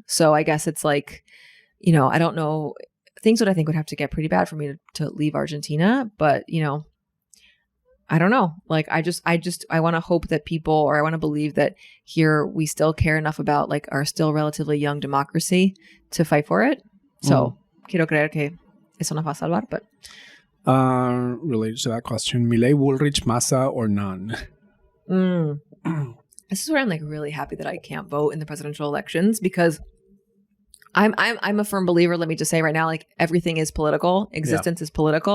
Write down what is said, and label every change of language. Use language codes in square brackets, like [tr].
[en] So I guess it's like, I don't know, things I think would have to get pretty bad for me to leave Argentina. But, I don't know. Like, I want to hope that people, or I want to believe that here we still care enough about like our still relatively young democracy to fight for it. [es] So, quiero creer que eso nos va a salvar. [en] But related to that question, Milei, Bullrich, Massa, or none? This is where I'm like really happy that I can't vote in the presidential elections, because I'm a firm believer. Let me just say right now, like everything is political. Existence is political.